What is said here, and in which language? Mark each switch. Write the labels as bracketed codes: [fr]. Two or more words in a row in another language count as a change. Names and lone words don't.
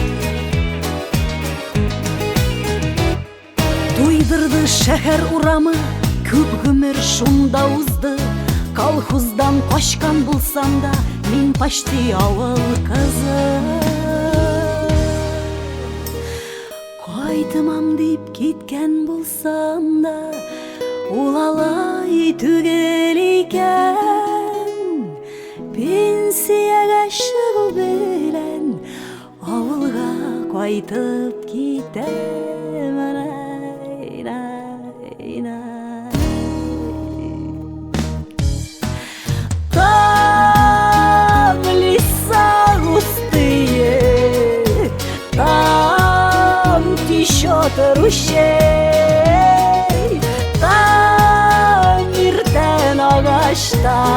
[tt] Туйдырды шәһәр урамы, күп гомер шунда узды. Колхоздан качкан булсам да, мин почти авыл кызы. Кайтымам дип киткән булсам да, ул алай түгел икән. Пенсияга чыгу белән авылга кайтып китәм. [ru] Там леса густые, там течет [tt] ручей, там иртән агачта